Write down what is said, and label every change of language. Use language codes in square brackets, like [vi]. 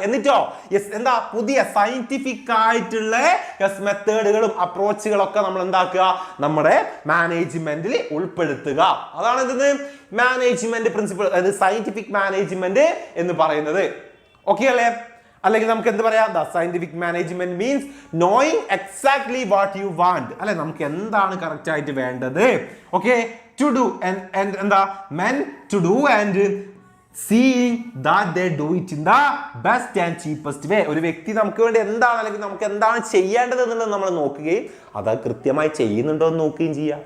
[ml] എന്നിട്ടോ യെസ്, എന്താ പുതിയ സയന്റിഫിക് ആയിട്ടുള്ള യെസ് മെത്തേഡുകളും അപ്രോച്ചുകളൊക്കെ നമ്മൾ എന്താക്കുക, നമ്മുടെ മാനേജ്മെന്റിൽ ഉൾപ്പെടുത്തുക. അതാണ് എന്തെന്ന് മാനേജ്മെന്റ് പ്രിൻസിപ്പിൾ, അതായത് സയന്റിഫിക് മാനേജ്മെന്റ് എന്ന് പറയുന്നത്. ഓക്കെ അല്ലേ? അല്ലെങ്കിൽ നമുക്ക് എന്ത് പറയാം? [en] the scientific management means knowing exactly what you want [ml] അല്ലെ, നമുക്ക് എന്താണ് കറക്റ്റ് ആയിട്ട് വേണ്ടത്. [en] Okay, to do എന്താ men to do and seeing that they do it in the best and cheapest way. [ml] ഒരു വ്യക്തി നമുക്ക് വേണ്ടി എന്താണ് അല്ലെങ്കിൽ നമുക്ക് എന്താണ് ചെയ്യേണ്ടത് എന്നുള്ളത് നമ്മൾ നോക്കുകയും അത് കൃത്യമായി ചെയ്യുന്നുണ്ടോ എന്ന് നോക്കുകയും ചെയ്യുക.